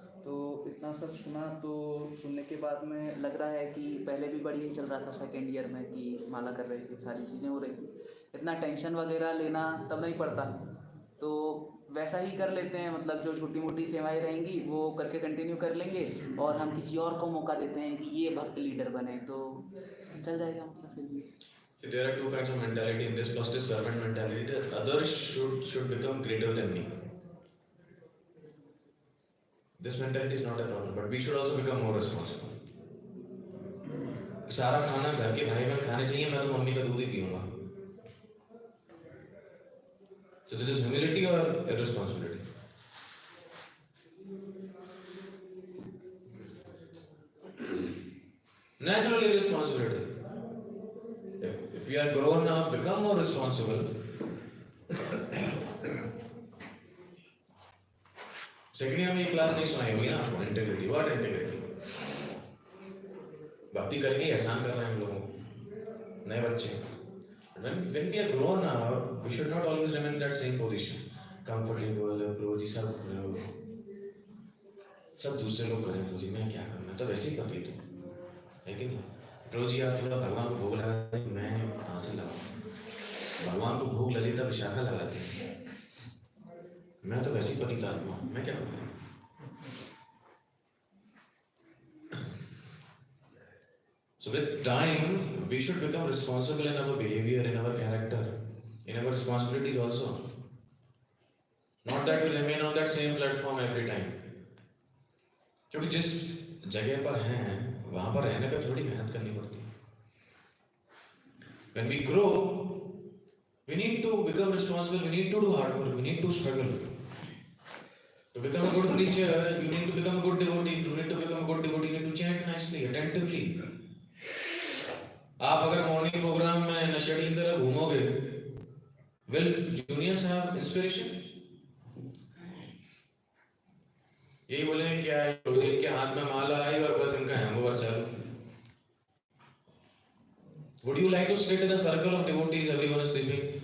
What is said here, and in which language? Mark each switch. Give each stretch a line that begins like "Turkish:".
Hindi: तो इतना सब सुना, तो सुनने के बाद में लग रहा है कि पहले भी बढ़िया ही चल रहा था सेकेंड ईयर में कि माला कर रहे थे, सारी चीज़ें हो रही थी, इतना टेंशन वगैरह लेना तब नहीं पड़ता. तो वैसा ही कर लेते हैं, मतलब जो छोटी मोटी सेवाएं रहेंगी वो करके कंटिन्यू कर लेंगे और हम किसी और को मौका देते हैं कि ये भक्त लीडर बने, तो चल जाएगा मतलब फिर भी.
English: So there are two kinds of mentality in this. First is servant mentality. The others should become greater than me. This mentality is not a problem, but we should also become more responsible.
Hindi: सारा खाना घर के भाई बहन खाने चाहिए, मैं तो मम्मी का दूध ही पीऊंगा.
English: So this is humility or irresponsibility? Natural irresponsibility. If we are grown up, become more responsible.
Hindi: Second year में ये क्लास नहीं सुनाई होगी ना आपको. इंटीग्रिटी.
English: What integrity?
Hindi: भक्ति करके एहसान कर रहे हैं हम लोगों को, नए बच्चे.
English: When we are grown up, we should not always remain in that same position.
Hindi: Comfortable, प्रभु जी सब दूसरे लोग करें, प्रभु जी मैं क्या करना, तो वैसे ही पति तो है कि नहीं. प्रभु जी आप थोड़ा भगवान को भोग लगा, मैं कहाँ से लगाऊं? भगवान को भोग ललिता विशाखा लगाती है, मैं तो वैसे ही पतित आत्मा हूं, मैं क्या करूं?
English: So with time, we should become responsible in our behavior, in our character, in our responsibilities also. Not that we remain on that same platform every time.
Hindi: क्योंकि जिस जगह पर हैं, वहां पर रहने पर थोड़ी मेहनत करनी पड़ती है.
English: When we grow, we need to become responsible. We need to do hard work. We need to struggle. To become a good preacher, you need to become a good devotee. You need to become a good devotee. You need to chant nicely, attentively.
Hindi: आप अगर morning program में नशेड़ी की तरह घूमोगे,
English: will juniors have inspiration?
Hindi: यही बोले क्या है, इनके हाथ में माला आई और बस इनका हैंगओवर चालू.
English: Would you like to sit in a circle of devotees, everyone is sleeping?